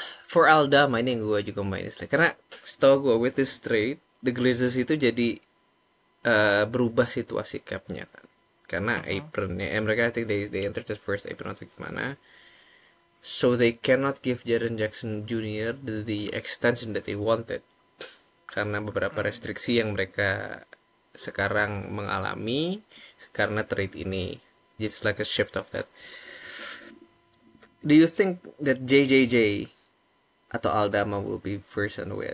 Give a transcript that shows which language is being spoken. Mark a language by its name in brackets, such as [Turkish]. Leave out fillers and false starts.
[Indonesian] For Aldama ini yang gue juga main istilah. Karena setahu gue [English] with this trade, [Indonesian] the Glazers itu jadi berubah situasi capnya kan. Karena apronnya, mereka [English] I think they entered the first apron [Indonesian] atau gimana. [English] So they cannot give Jaren Jackson Jr. the extension that they wanted. [Indonesian] Karena beberapa restriksi yang mereka sekarang mengalami karena trade ini. [English] It's like a shift of that. Do you think that JJJ [Indonesian] atau [English] Aldama will be first on the way?